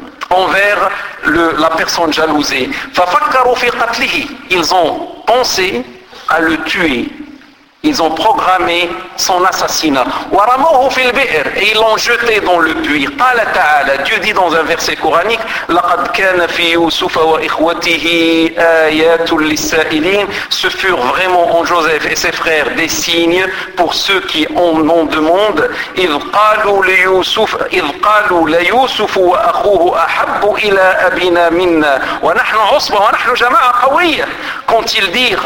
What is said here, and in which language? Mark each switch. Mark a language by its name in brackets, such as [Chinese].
[French] envers la personne jalousée. [Arabic] فَفَكَّرُوا فِي قَتْلِهِ. [French] Ils ont pensé à le tuer. Ils ont programmé son assassinat. [Arabic] وَرَمَوْهُ فِي الْبِئْرِ. [French] Et ils l'ont jeté dans le puits. [Arabic] قَالَ تَعَالَى. [French] Dieu dit dans un verset coranique, [Arabic] لَقَدْ كَانَ فِي يُوسُفَ وَإِخْوَتِهِ آيَاتٌ لِلسَّائِلِينَ. [French] Ce furent vraiment en Joseph et ses frères des signes pour ceux qui en ont demande. [Arabic] إِذْ قَالُوا لَيُوسُفُ وَأَخُوهُ أَحَبُّ إِلَىٰ أَبِنَا مِنَّا وَنَحْنُ عُصْبَةٌ وَنَحْنُ جَمَاعَةٌ قَوِيَّةٌ. [French] qu'ont-ils dire?